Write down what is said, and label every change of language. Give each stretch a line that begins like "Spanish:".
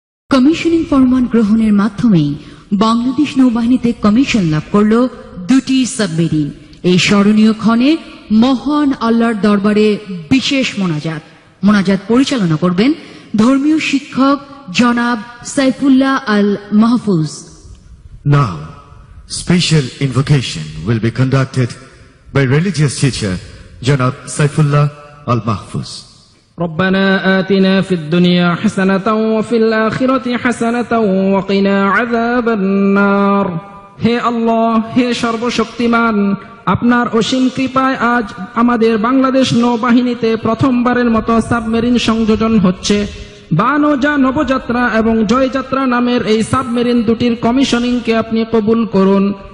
Bangla: Commissioning ফরমান গ্রহণের মাধ্যমেই বাংলাদেশ নৌবাহিনীতে কমিশন লাভ করল 2টি সাবমেরিন। এই স্মরণীয় ক্ষণে মহান আল্লাহর দরবারে বিশেষ মোনাজাত পরিচালনা করবেন ধর্মীয় শিক্ষক জনাব সাইফুল্লাহ আল Mahfuz.
English: Now, special invocation will be conducted by religious teacher Janab Saifullah al-Mahfuz.
Arabic: ربنا آتنا في الدنيا حسنة وفي الآخرة حسنة وقنا عذاب النار।
Bangla: হে আল্লাহ, হে সর্বশক্তিমান, আপনার অসীম কৃপায় আজ আমাদের বাংলাদেশ নৌবাহিনীতে প্রথমবারের মতো সাবমেরিন সংযোজন হচ্ছে। বানৌজা নবযাত্রা এবং জয়যাত্রা নামের এই সাবমেরিন দুটির কমিশনিংকে আপনি কবুল করুন।